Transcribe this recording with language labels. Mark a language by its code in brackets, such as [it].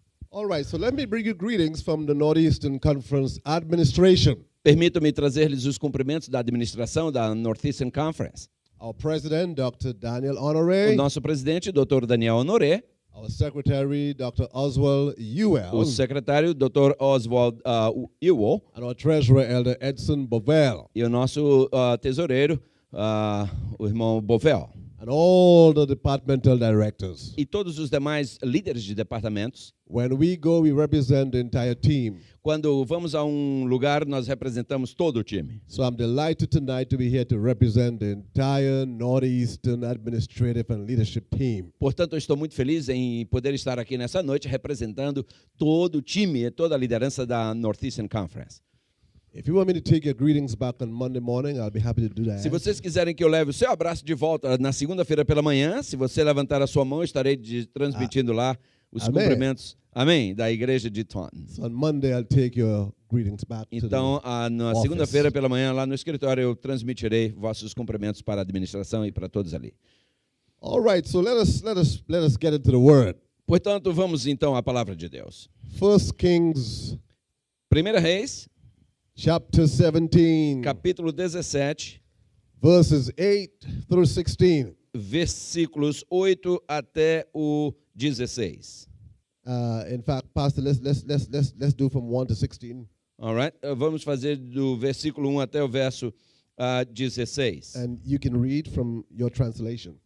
[en] All right, so let me bring you greetings from the Northeastern Conference administration. [pt] Permitam-me trazer-lhes os cumprimentos da administração da Northeastern Conference. [en] Our president, Dr. Daniel [pt] O [en] Honoré. [pt] nosso presidente, Dr. Daniel Honoré. [en] Our secretary, Dr. Oswald Ewell. [pt] O secretário, Dr. Oswald Ewell. [en] And our treasurer, Elder Edson Bovell. [pt] E o nosso tesoureiro, o irmão Bovel. [en] and all the departmental directors. [pt] e todos os demais líderes de departamentos. [en] When we go, we represent the entire team. [pt] Quando vamos a um lugar, nós representamos todo o time. [en] So I'm delighted tonight to be here to represent the entire Northeastern administrative and leadership team. [pt] Portanto, eu estou muito feliz em poder estar aqui nessa noite representando todo o time e toda a liderança da Northeastern Conference. [en] If you want me to take your greetings back on Monday morning, I'll be happy to do that. [pt] Se vocês quiserem que eu leve o seu abraço de volta na segunda-feira pela manhã, se você levantar a sua mão, eu estarei transmitindo lá os Amém. cumprimentos, amém, da igreja de Taunton. [en] So on Monday, I'll take your greetings back [pt] Então, na [en] office. [pt] segunda-feira pela manhã, lá no escritório, eu transmitirei vossos cumprimentos para a administração e para todos ali. [en] All right, so let us get into the word. [pt] Portanto, vamos então à palavra de Deus. [en] 1 Kings [pt] 1 Reis, [en] chapter 17, [pt] capítulo 17, [en] verses 8 through 16. [pt] versículos 8 até o 16. [en] In fact, Pastor, let's do from 1 to 16. All right? [pt] Vamos fazer do versículo 1 até o verso 16. [en] And you can read from your translation.